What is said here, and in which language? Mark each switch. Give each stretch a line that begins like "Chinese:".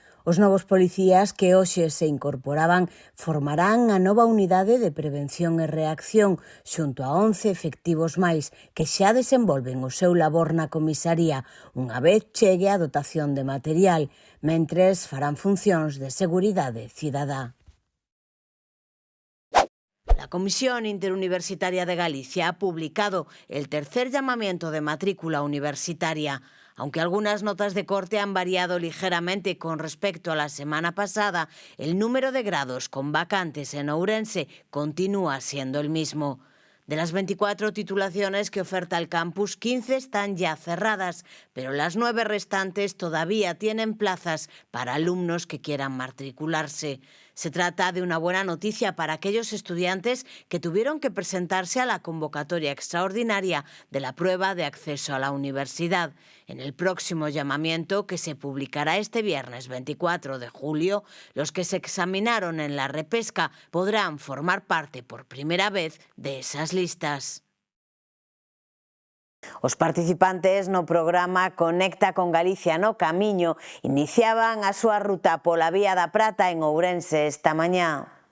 Galician: Os novos policías que hoxe se incorporaban formarán a nova unidade de prevención e reacción xunto a 11 efectivos máis que xa desenvolven o seu labor na comisaría unha vez chegue a dotación de material, mentres farán funcións de seguridade cidadá.
Spanish: La Comisión Interuniversitaria de Galicia ha publicado el tercer llamamiento de matrícula universitaria. Aunque algunas notas de corte han variado ligeramente con respecto a la semana pasada, el número de grados con vacantes en Ourense continúa siendo el mismo. De las 24 titulaciones que oferta el campus, 15 están ya cerradas, pero las 9 restantes todavía tienen plazas para alumnos que quieran matricularse. Se trata de una buena noticia para aquellos estudiantes que tuvieron que presentarse a la convocatoria extraordinaria de la prueba de acceso a la universidad. En el próximo llamamiento, que se publicará este viernes 24 de julio, los que se examinaron en la repesca podrán formar parte por primera vez de esas listas.
Galician: Os participantes no programa Conecta con Galicia no Camiño iniciaban a súa ruta pola Vía da Prata en Ourense esta mañá.